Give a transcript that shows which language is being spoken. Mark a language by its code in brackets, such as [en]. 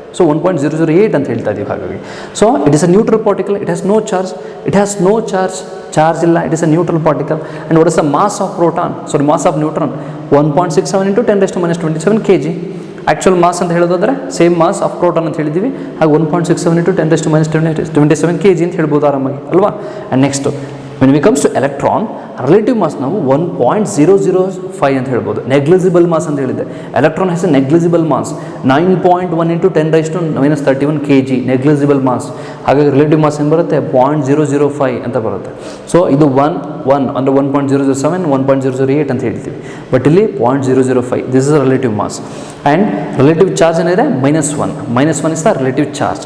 [kn] So 1.008 ಅಂತ ಹೇಳ್ತಾ ಇದ್ದೀವಿ. ಹಾಗಾಗಿ so it is a neutral particle, it has no charge, charge ಇಲ್ಲ, it is a neutral particle. And what is the mass of proton, sorry mass of neutron 1.67 × 10⁻27 kg. Actual mass ಅಂತ ಹೇಳೋದಾದರೆ same mass of proton ಅಂತ ಹೇಳಿದ್ದೀವಿ, ಹಾಗೆ 1.67 × 10⁻27 kg ಅಂತ ಹೇಳ್ಬೋದು ಆರಾಮಾಗಿ ಅಲ್ವಾ. And next [en] when it comes to electron, relative mass [kn] ನಾವು 1.005 ಅಂತ ಹೇಳ್ಬೋದು. ನೆಗ್ಲಿಜಿಬಲ್ ಮಾಸ್ ಅಂತ ಹೇಳಿದೆ. Electron has A negligible mass 9.1 × 10⁻31 kg negligible mass. ಹಾಗಾಗಿ ರಿಲೇಟಿವ್ ಮಾಸ್ ಏನು ಬರುತ್ತೆ 0.005 ಅಂತ ಬರುತ್ತೆ. ಸೊ ಇದು 1 ಅಂದರೆ 1.007 1.008 ಅಂತ ಹೇಳ್ತೀವಿ. ಬಟ್ ಇಲ್ಲಿ 0.005 this is relative mass. And relative charge ಏನಿದೆ -1 ಇಸ್ ದ ರಿಲೇಟಿವ್ ಚಾರ್ಜ್.